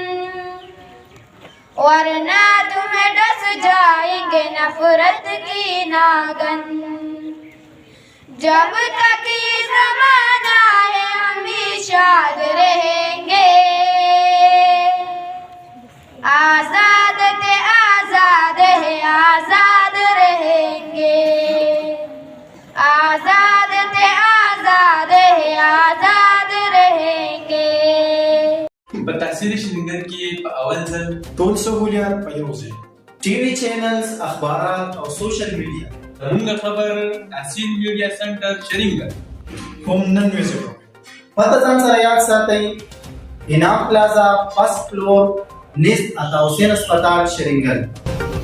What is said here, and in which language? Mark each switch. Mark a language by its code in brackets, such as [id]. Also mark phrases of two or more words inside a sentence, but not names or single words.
[ur] ورنہ تمہیں ڈس جائیں گے نفرت کی ناگن، جب تک یہ زمانہ ہے ہم بھی شاد رہیں گے، آزاد تھے آزاد ہے آزاد رہیں گے، آزاد تھے آزاد ہے آزاد رہیں گے. [ps] بتحصیل شرینگر کی اول ځل ټول سہولیات په یو ځای، [en] TV channels, [ps] اخبارات او [en] social media, [ps] زموږ خبر تحصیل [en] media centre [ps] شرینگر، هم نن ویزټ وکړئ. پته ځان سره یاد ساتئ، انعام پلازا، [en] first floor, [ps] نیست عطا حسین اسپتال شرینگر.